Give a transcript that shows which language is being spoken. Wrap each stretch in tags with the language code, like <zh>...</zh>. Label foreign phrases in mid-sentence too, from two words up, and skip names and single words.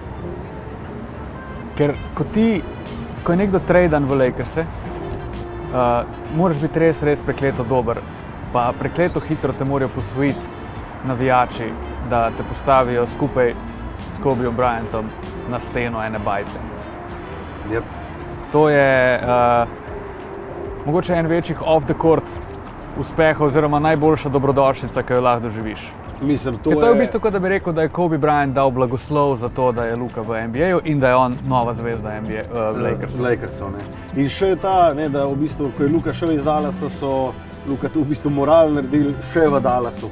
<sl>Ker ko je nekdo tradan v Lakerse, moraš biti res prekleto dober, pa prekleto hitro te morajo posvojiti navijači, da te postavijo skupaj s Kobejem Bryantom na steno ene bajte. Yep. To je mogoče en večjih</sl> <en>off the court</en> <sl>uspehov oziroma najboljša dobrodošlica, ki jo lahko doživiš. Mislim, to je v bistvu, kot da bi rekel, da je Kobe Bryant dal blagoslov za to, da je Luka v NBA-ju in da je on nova zvezda Lakersov. In še ta, ne, da v bistvu, ko je Luka šel iz Dallasa, so Luka tu v bistvu moral naredili še v Dallasu.</sl>